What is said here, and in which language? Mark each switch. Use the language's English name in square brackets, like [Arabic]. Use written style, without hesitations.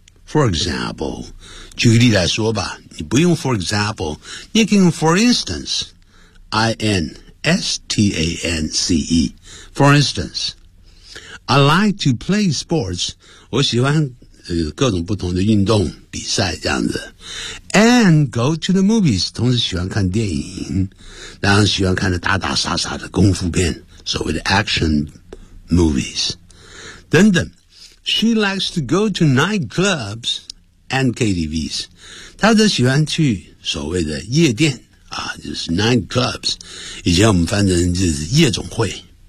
[English] For example [Chinese] 举个例来说吧 [English] 你不用 for example 你也可以用 for instance I-N-S-T-A-N-C-E For instanceI like to play sports. [Chinese] 我喜欢各种不同的运动比赛这样子。 [English] And go to the movies. [Chinese] 同时喜欢看电影。然后喜欢看的打打杀杀的功夫片。所谓的 action movies. 等等。 [English] She likes to go to nightclubs and KTVs. [Chinese] 她则喜欢去所谓的夜店。啊就是 nightclubs. 以前我们翻成就是夜总会。